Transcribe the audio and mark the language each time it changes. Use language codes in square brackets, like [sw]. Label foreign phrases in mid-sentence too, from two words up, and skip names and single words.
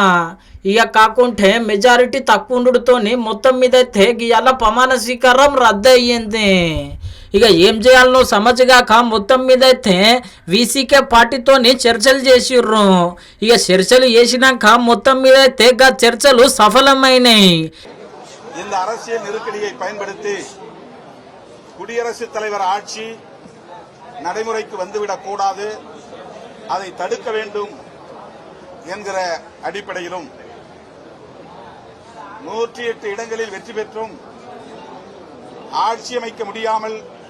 [te] ఇక కాకుంటే మెజారిటీ తక్కువ ఉండడుతోని మొత్తం మీద అయితే గీయాల ప్రమాణ స్వీకారం రద్దు అయ్యింది. ఇక ఏం చేయాలనో సమజ్గాక మొత్తం మీద అయితే వీసీకే పార్టీతోని చర్చలు చేసిర్రు. ఇక చర్చలు చేసినాక మొత్తం మీద అయితే చర్చలు సఫలమైనాయి. [ta] இந்த அரசியல் நெருக்கடியை பயன்படுத்தி குடியரசுத் தலைவர் ஆட்சி நடைமுறைக்கு வந்துவிடக் கூடாது, அதை தடுக்க வேண்டும் என்கிற அடிப்படையிலும் 108 இடங்களில் வெற்றி பெற்றும் ஆட்சி அமைக்க முடியாமல்